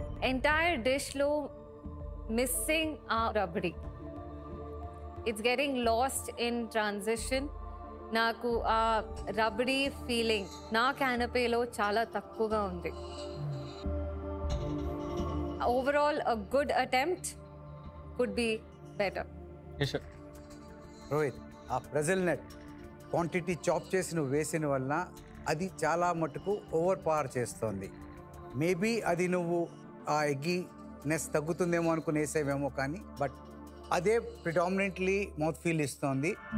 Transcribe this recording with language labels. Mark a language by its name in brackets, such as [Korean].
[Telugu] Entire డిష్లో missing ఆ rabdi. [English] It's getting lost in transition. [Telugu] నాకు ఆ రబడీ ఫీలింగ్ నా క్యానపేలో చాలా తక్కువగా ఉంది. [English] Overall, a good attempt could be better. Yes, sir. [Telugu] Rohit, ఆ బ్రెజిల్ నట్ క్వాంటిటీ చాప్ చేసి నువ్వు వేసిన వలన అది చాలా మటుకు ఓవర్ పవర్ చేస్తోంది. మేబీ అది నువ్వు ఆ ఎగ్గీనెస్ తగ్గుతుందేమో అనుకుని వేసేవేమో, కానీ బట్ అదే ప్రిడామినెంట్లీ మౌత్ ఫీల్ ఇస్తోంది.